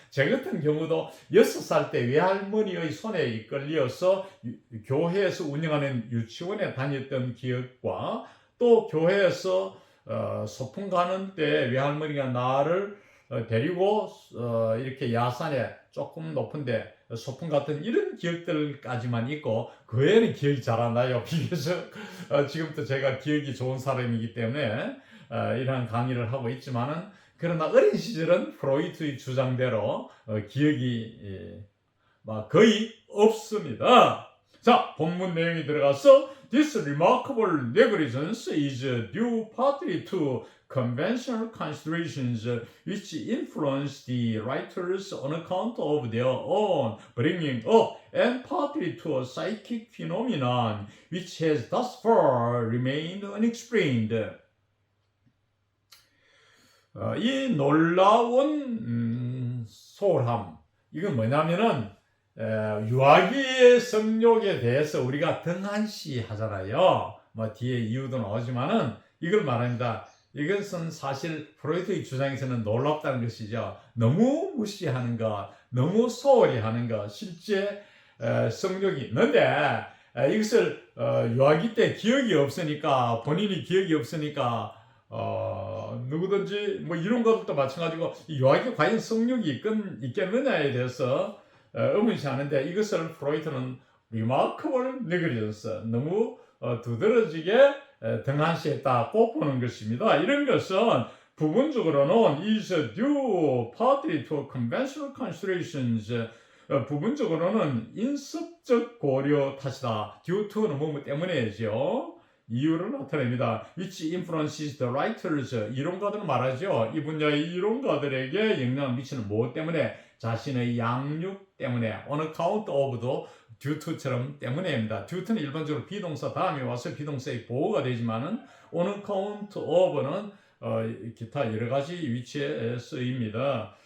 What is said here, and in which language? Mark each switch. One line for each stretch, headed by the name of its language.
Korean: 제 같은 경우도 6살 때 외할머니의 손에 이끌려서 교회에서 운영하는 유치원에 다녔던 기억과 또 교회에서 소풍 가는 때 외할머니가 나를 데리고 이렇게 야산에 조금 높은데 소풍 같은 이런 기억들까지만 있고 그 외에는 기억이 잘 안 나요. 비교적 지금부터 제가 기억이 좋은 사람이기 때문에 이러한 강의를 하고 있지만은 그러나 어린 시절은 프로이트의 주장대로 기억이 거의 없습니다. 자, 본문 내용이 들어가서
English: This remarkable negligence is due partly to conventional considerations which influence the writers on account of their own bringing up and partly to a psychic phenomenon which has thus far remained unexplained.
Korean: 이 놀라운 소홀함, 이건 뭐냐면은 유아기의 성욕에 대해서 우리가 등한시 하잖아요. 뒤에 이유도 나오지만은 이걸 말합니다. 이것은 사실 프로이트의 주장에서는 놀랍다는 것이죠. 너무 무시하는 것, 너무 소홀히 하는 것, 실제 성욕이 있는데 이것을 유아기 때 기억이 없으니까, 본인이 기억이 없으니까 누구든지 이런 것도 마찬가지고 유아기에 과연 성욕이 있겠느냐에 대해서 의문시하는데 이것을 프로이트는
English: remarkable negligence,
Korean: 너무 두드러지게 등한시했다고 보는 것입니다. 이런 것은 부분적으로는
English: is due partly to conventional considerations,
Korean: 부분적으로는 인습적 고려 탓이다. due to는 뭐뭐 때문에죠. 이유를 나타냅니다.
English: which influences the writers,
Korean: 이론가들은 말하죠. 이 분야의 이론가들에게 영향을 미치는 무엇 때문에? 자신의 양육 때문에, on account of도 due to처럼 때문에입니다. due to는 일반적으로 비동사 다음에 와서 비동사의 보호가 되지만은 on account of는 기타 여러 가지 위치에 쓰입니다.